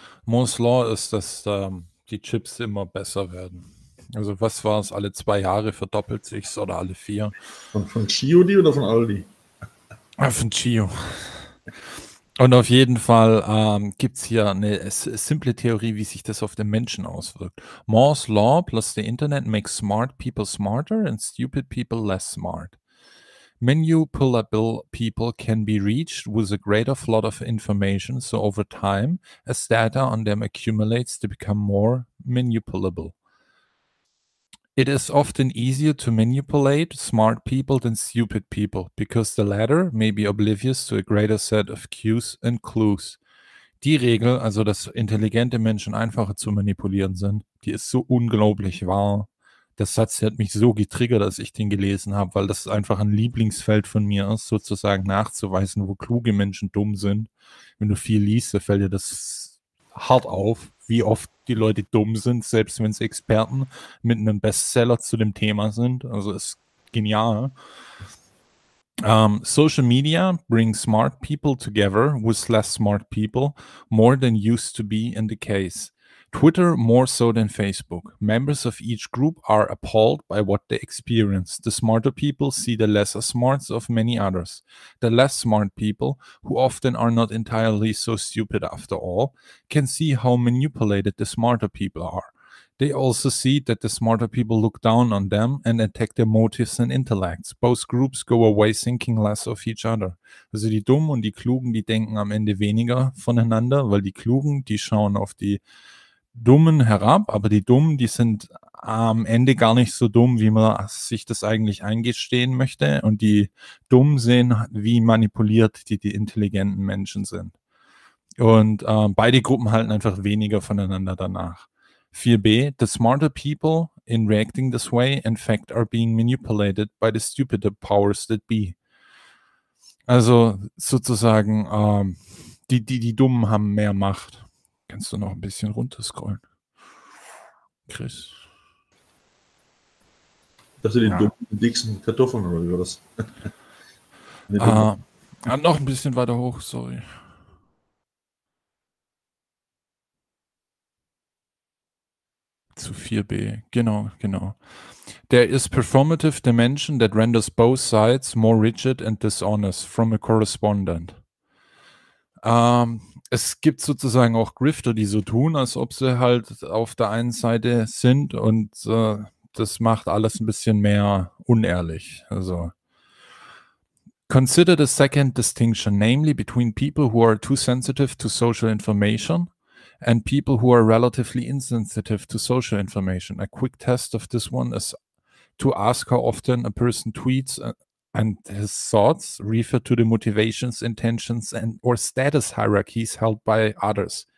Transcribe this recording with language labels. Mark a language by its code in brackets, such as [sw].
[de] Moore's Law ist, dass die Chips immer besser werden. Also was war es, alle 2 Jahre verdoppelt sich's oder alle 4? Von Chio die oder von Aldi? Ja, von Chio. Und auf jeden Fall gibt es hier eine simple Theorie, wie sich das auf den Menschen auswirkt. [en] Moore's Law plus the Internet makes smart people smarter and stupid people less smart. Manipulable people can be reached with a greater flood of information, so over time, as data on them accumulates to become more manipulable. It is often easier to manipulate smart people than stupid people, because the latter may be oblivious to a greater set of cues and clues. [de] Die Regel, also dass intelligente Menschen einfacher zu manipulieren sind, die ist so unglaublich wahr, der Satz, der hat mich so getriggert, als ich den gelesen habe, weil das einfach ein Lieblingsfeld von mir ist, sozusagen nachzuweisen, wo kluge Menschen dumm sind. Wenn du viel liest, da fällt dir das hart auf, wie oft die Leute dumm sind, selbst wenn sie Experten mit einem Bestseller zu dem Thema sind. Also ist genial. [en] Social media brings smart people together with less smart people, more than used to be in the case. Twitter more so than Facebook. Members of each group are appalled by what they experience. The smarter people see the lesser smarts of many others. The less smart people, who often are not entirely so stupid after all, can see how manipulated the smarter people are. They also see that the smarter people look down on them and attack their motives and intellects. Both groups go away thinking less of each other. [de] Also die Dummen und die Klugen, die denken am Ende weniger voneinander, weil die Klugen, die schauen auf die Dummen herab, aber die Dummen, die sind am Ende gar nicht so dumm, wie man sich das eigentlich eingestehen möchte. Und die Dummen sehen, wie manipuliert die intelligenten Menschen sind. Und beide Gruppen halten einfach weniger voneinander danach. [en] 4b, the smarter people in reacting this way, in fact, are being manipulated by the stupider powers that be. [de] Also sozusagen, die Dummen haben mehr Macht. Kannst du noch ein bisschen runterscrollen? Chris? Das sind die dicksten Kartoffeln oder wie was? Noch ein bisschen weiter hoch, sorry. Zu 4b, genau. [en] There is performative dimension that renders both sides more rigid and dishonest from a correspondent. [de] Es gibt sozusagen auch Grifter, die so tun, als ob sie halt auf der einen Seite sind und das macht alles ein bisschen mehr unehrlich. [en] Also, consider the second distinction, namely between people who are too sensitive to social information and people who are relatively insensitive to social information. A quick test of this one is to ask how often a person tweets and his thoughts refer to the motivations, intentions, and or status hierarchies held by others.